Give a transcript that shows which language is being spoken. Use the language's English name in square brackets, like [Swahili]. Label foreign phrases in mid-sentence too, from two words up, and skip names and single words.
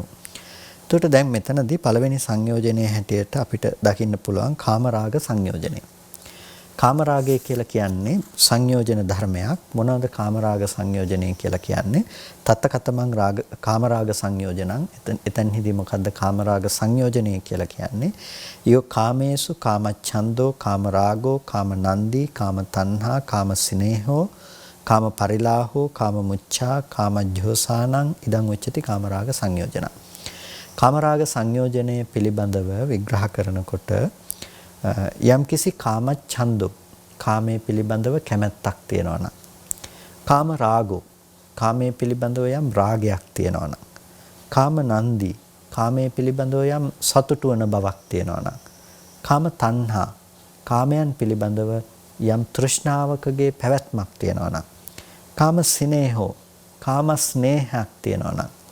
[Sinhala] එතකොට දැන් මෙතනදී පළවෙනි සංයෝජනය හැටියට අපිට දකින්න පුළුවන් කාමරාග සංයෝජනය. කාමරාගය කියලා කියන්නේ සංයෝජන ධර්මයක්. මොනවාද කාමරාග සංයෝජනය කියලා කියන්නේ? [Pali] තත්තකතමං රාග කාමරාග සංයෝජනං. [Sinhala] එතනහිදී මොකද්ද කාමරාග සංයෝජනය කියලා කියන්නේ? [Pali] යෝ කාමේසු කාමච්ඡන්தோ කාමරාගෝ කාමනන්දි කාමතණ්හා කාමසිනේහෝ කාමපරිලාහෝ කාමමුච්ඡා කාමජ්ජෝසානං ඉදං උච්චති කාමරාග සංයෝජන. [Sinhala] කාමරාග සංයෝජනය පිළිබඳව විග්‍රහ කරනකොට යම්කිසි කාමච්ඡන්தோ කාමයේ පිළිබඳව කැමැත්තක් තියෙනවා නම්, [Pali] කාම රාගෝ [Sinhala] කාමයේ පිළිබඳව යම් රාගයක් තියෙනවා නම්, [Pali] කාම නන්දි [Sinhala] කාමයේ පිළිබඳව යම් සතුටු වන බවක් තියෙනවා නම්, [Pali] කාම තණ්හා [Sinhala] කාමයන් පිළිබඳව යම් තෘෂ්ණාවකගේ පැවැත්මක් තියෙනවා නම්, [Pali] කාම සිනේහෝ [Sinhala] කාම ස්නේහයක් තියෙනවා නම්,